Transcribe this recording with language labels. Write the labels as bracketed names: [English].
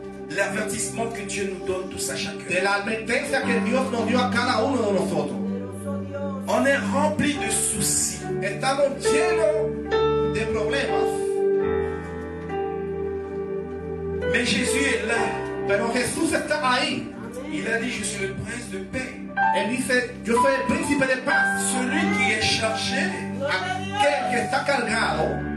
[French] l'avertissement que Dieu nous donne tous à chacun. [Spanish] de la advertencia que Dios nos dio a cada uno de nosotros. Poderoso Dios. [French] On est rempli de soucis. [Spanish] Estamos llenos de problemas, [French] Mais Jésus est là. [Spanish] pero Jesús está ahí. [French] Il a dit, je suis le prince de paix. [Spanish] Él dice, yo soy el príncipe de paz. [French] Celui qui est chargé, [Spanish] Aquel que está encargado,